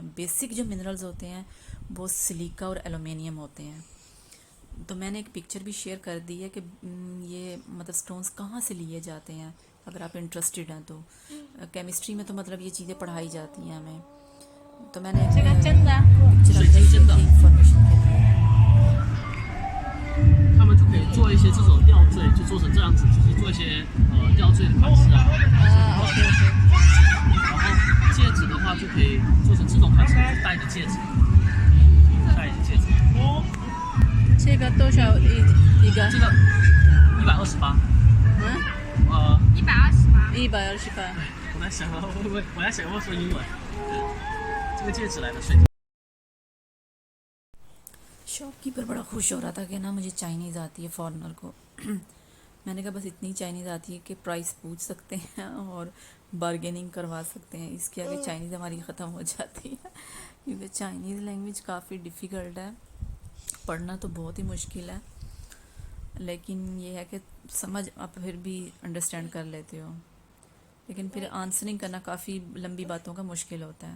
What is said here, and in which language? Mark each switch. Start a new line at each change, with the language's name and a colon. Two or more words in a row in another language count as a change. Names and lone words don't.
Hindi: बेसिक जो मिनरल्स होते हैं वो सिलिका और एलुमिनियम होते हैं। तो मैंने एक पिक्चर भी शेयर कर दी है कि ये मतलब स्टोन्स कहाँ से लिए जाते हैं, अगर आप इंटरेस्टेड हैं तो। केमिस्ट्री में तो मतलब ये चीज़ें पढ़ाई जाती हैं हमें। तो मैंने इंफॉर्मेशन के लिए
Chinese: 他们就可以做一些这种吊坠，就做成这样子，就是做一些吊坠的款式啊。然后戒指的话就可以做成这种款式，戴的戒指，戴一些戒指。这个多少一个？这个128。 128。 128。我在想会不会，我在想会说英文。这个戒指来的水。
Hindi: शॉपकीपर बड़ा खुश हो रहा था कि ना मुझे चाइनीज़ आती है फॉरेनर को। मैंने कहा बस इतनी चाइनीज़ आती है कि प्राइस पूछ सकते हैं और बार्गेनिंग करवा सकते हैं। इसके आगे चाइनीज़ हमारी ख़त्म हो जाती है, क्योंकि
English: Chinese language
Hindi: काफ़ी डिफ़िकल्ट है, पढ़ना तो बहुत ही मुश्किल है, लेकिन ये है कि समझ आप फिर भी अंडरस्टैंड कर लेते हो, लेकिन फिर आंसरिंग करना काफ़ी लंबी बातों का मुश्किल होता है।